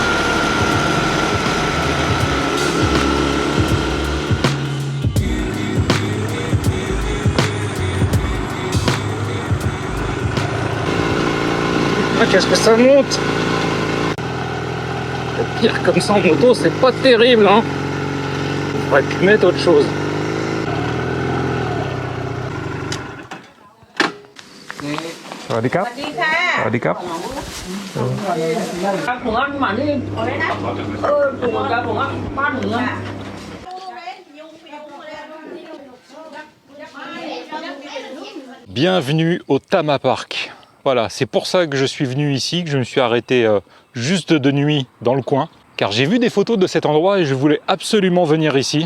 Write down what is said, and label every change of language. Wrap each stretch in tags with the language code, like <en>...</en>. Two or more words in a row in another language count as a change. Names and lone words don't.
<fr>Ah, qu'est-ce que ça monte? Le pire comme ça en moto, c'est pas terrible, hein. On pourrait pu mettre autre chose.</fr> <th>สวัสดีครับ. สวัสดีค่ะ สวัสดีครับ. ผมว่าหมานี่อะไรนะผมว่าบ้านหนูอะ</th> <fr>Bienvenue au Tama Park. Voilà, c'est pour ça que je suis venu ici, que je me suis arrêté juste de nuit dans le coin. Car j'ai vu des photos de cet endroit et je voulais absolument venir ici.</fr>